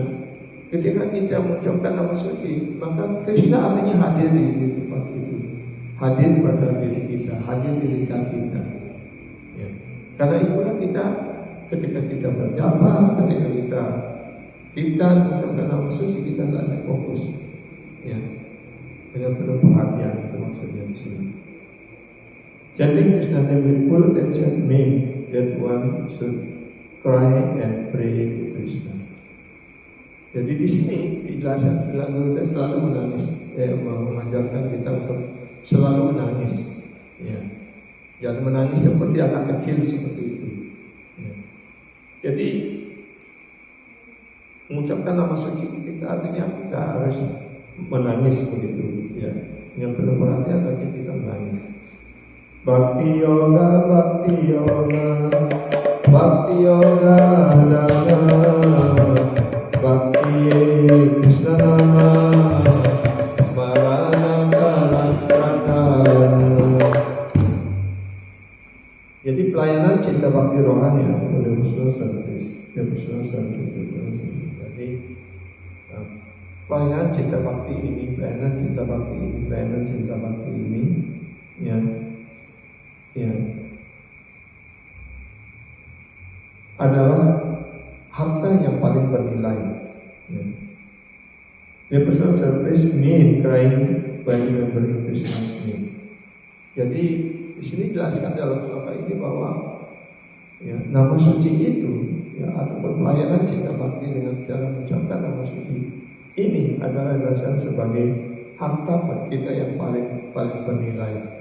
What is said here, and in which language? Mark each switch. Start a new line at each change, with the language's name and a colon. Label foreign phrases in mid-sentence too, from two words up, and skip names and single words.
Indonesian: Ketika kita mengucapkan nama suci, maka Krishna artinya hadir di tempat itu, hadir pada diri kita, hadir di lidah kita. Karena itulah kita ketika kita berjapa, ketika kita mengucapkan nama suci, kita tidak fokus, dengan penuh perhatian. Itu maksudnya di sini.
English: Chanting Krishna name with full attention means that one should cry and pray to Krishna.
Indonesian: Jadi di sini dijelaskan selalu menangis, mengajarkan kita untuk selalu menangis. Jangan menangis seperti anak kecil seperti itu. Jadi mengucapkan nama suci kita artinya kita harus menangis begitu. Yang penuh perhatian artinya kita menangis.
Sanskrit: Bhakti yoga, bhakti yoga, bhakti yoga dana, bhakti Krishna nama, smarana karantrata.
Indonesian: Jadi pelayanan cinta bakti rohani
English: devotional service.
Indonesian: Jadi pelayanan cinta bakti ini, pelayanan cinta bakti ini, pelayanan cinta bakti ini, adalah harta yang paling bernilai.
English: Devotional service mean crying by remembering Krishna's name.
Indonesian: Jadi di sini jelaskan dalam sloka ini bahwa nama suci itu ataupun pelayanan cinta bakti dengan cara mengucapkan nama suci ini adalah dasar sebagai harta kita yang paling bernilai.